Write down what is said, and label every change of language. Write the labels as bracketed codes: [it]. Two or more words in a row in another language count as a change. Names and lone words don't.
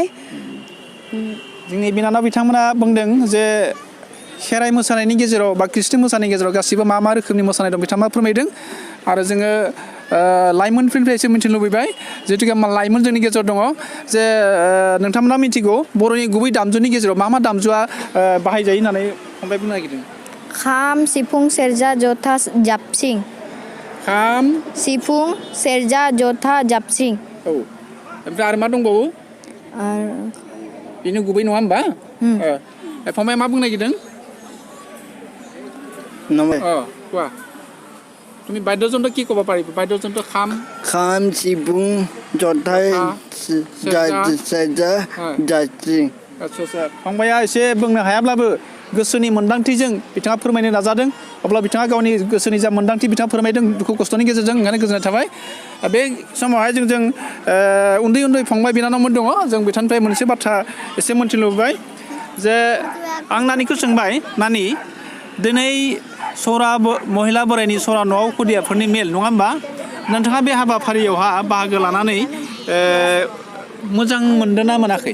[brx] जोंनि बिनानाव बिथांमोना बुंदों जे खेराइ मोसानायनि गेजेराव बा ख्रिस्टि मोसानायनि गेजेराव गासिबो मा मा रोखोमनि मोसानाय दं बिथांमोना फोरमायदों आरो जोङो लाइमोनफोरनिफ्राय एसे मिथिनो लुबैबाय जिहेतु लाइमोन जोंनि गेजेराव दङ जे नोंथांमोना मिथिगौ बर'नि गुबै दामजुनि गेजेराव मा मा दामजुआ बाहायजायो होननानै फंबाय बुंनो नागिरदों खाम सिफुं सेरजा जथा जाबस्रिं खाम सिफुं सेरजा जथा जाबस्रिं औ ओमफ्राय आरो मा दंबावो बेनो गुबै नङा होमबा फंबाया मा बुंनो नागिरदों [as] নমে কোৱা তুমি বাদ্যযন্ত্ৰ কি ক'ব পাৰিবা বাদ্যযন্ত্ৰ খাম খাম সিপুং জথাই সেজা জাতি [brx] आदसा आदसा फंबाया एसे बुंनो हायाब्लाबो गोसोनि मोन्दांथिजों बिथाङा फोरमायनो नाजादों अब्ला बिथाङा गावनि गोसोनि जा मोन्दांथि बिथाङा फोरमायदों दुखु खस्थ'नि गेजेरजों ओंखायनो गोजोननाय थाबाय बे समावहाय जों उन्दै उन्दै फंबाय बिनानावमोन दङ जों बिथांनिफ्राय मोनसे बाथ्रा एसे मोन्थिनो लुबैबाय जे आं नानिखौ सोंबाय नानि दिनै सरा महिला बोराइनि सरा न'आव खुदियाफोरनि मेल नङा होमबा नोंथाङा बे हाबाफारियावहा बाहागो लानानै मोजां मोनदों ना मोनाखै